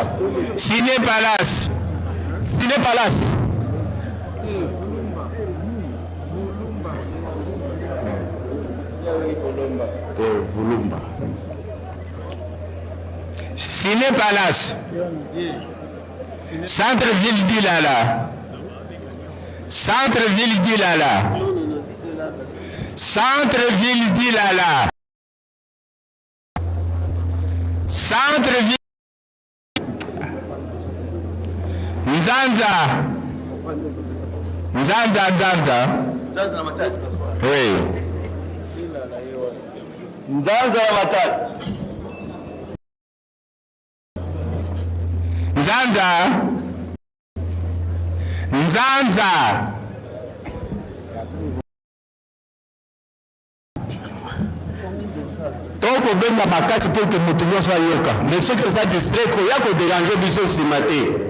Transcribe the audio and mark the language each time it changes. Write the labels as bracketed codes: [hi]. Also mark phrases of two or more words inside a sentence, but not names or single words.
[fr] Ciné Palace. Volumba. Ciné Palace. Centre-ville d'Ilala. Centre-ville d'Ilala. Nzanza. Oui. [ln] Nzanza toko benga makasi [fr] pour que [ln] moto nyonso ayoka mais soki toza distrait koya koderange biso nsima te